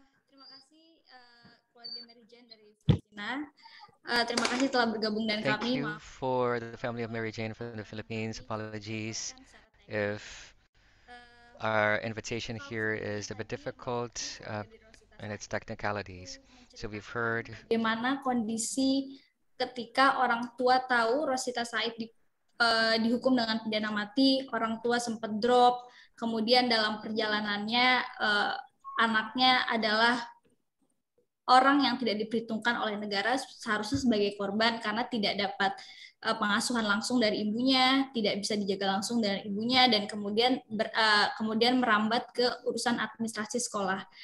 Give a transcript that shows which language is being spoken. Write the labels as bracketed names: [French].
[Indonesian] Terima kasih keluarga Mary Jane dari Filipina. Terima kasih telah bergabung dengan [English] Thank [Indonesian] kami. [English] you for the family of Mary Jane from the Philippines. Apologies if our invitation here is a bit difficult in its technicalities. So we've heard [Indonesian] bagaimana kondisi ketika orang tua tahu Rosita Said dihukum dengan pidana mati, orang tua sempat drop, kemudian dalam perjalanannya anaknya adalah orang yang tidak diperhitungkan oleh negara seharusnya sebagai korban karena tidak dapat pengasuhan langsung dari ibunya, tidak bisa dijaga langsung dari ibunya, dan kemudian kemudian merambat ke urusan administrasi sekolah.